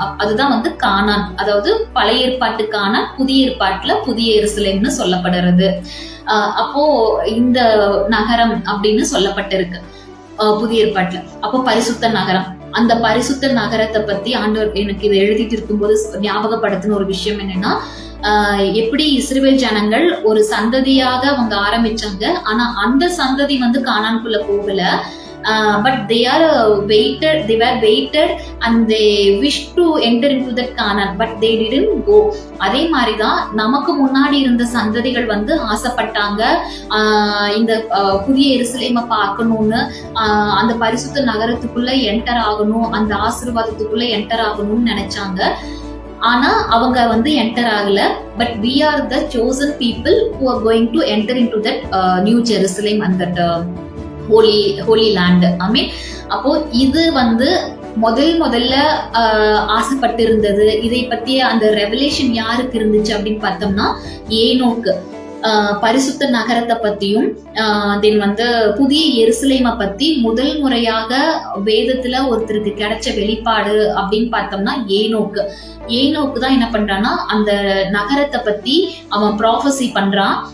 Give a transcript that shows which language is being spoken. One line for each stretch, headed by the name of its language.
Tamil: அதுதான் கானான், அதாவது பழைய ஏற்பாட்டு கானான், புதிய ஏற்பாட்டுல புதிய எருசலேம்னு சொல்லப்படுறது. அப்போ இந்த நகரம் அப்படின்னு சொல்லப்பட்டிருக்கு. புதிய ஏற்பாட்டுல. அப்போ பரிசுத்த நகரம், அந்த பரிசுத்த நகரத்தை பத்தி ஆண்டவர் எனக்கு இதை எழுதிட்டு இருக்கும்போது ஞாபகப்படுத்தின ஒரு விஷயம் என்னன்னா, எப்படி இஸ்ரவேல் ஜனங்கள் ஒரு சந்ததியாக அவங்க ஆரம்பிச்சாங்க, ஆனா அந்த சந்ததி வந்து கானான்குள்ள போகல.
English: But they were waited and they wished to enter into that Canaan, but they didn't go.
Tamil: அதே மாதிரிதான் நமக்கு முன்னாடி இருந்த சந்ததிகள் வந்து ஆசைப்பட்டாங்க, இந்த புதிய எருசலேமை பார்க்கணும்னு, அந்த பரிசுத்த நகரத்துக்குள்ள என்டர் ஆகணும், அந்த ஆசீர்வாதத்துக்குள்ள என்டர் ஆகணும்னு நினைச்சாங்க. ஆனா அவங்க வந்து என்டர் ஆகல.
English: But we are the chosen people who are going to enter into that new Jerusalem and that holy land. I mean,
Tamil: அப்போ இது வந்து முதல்ல ஆசைப்பட்டு இருந்தது. இதை பத்திய அந்த ரெவலேஷன் யாருக்கு இருந்துச்சு அப்படின்னு பார்த்தோம்னா, ஏனோக்கு பரிசுத்த நகரத்தை பத்தியும் தென் வந்து புதிய எருசலேமை பத்தி முதல் முறையாக வேதத்துல ஒருத்தருக்கு கிடைச்ச வெளிப்பாடு அப்படின்னு பார்த்தோம்னா ஏனோக்கு தான் என்ன பண்றான்னா, அந்த நகரத்தை பத்தி அவன் ப்ராஃபஸி பண்றான்.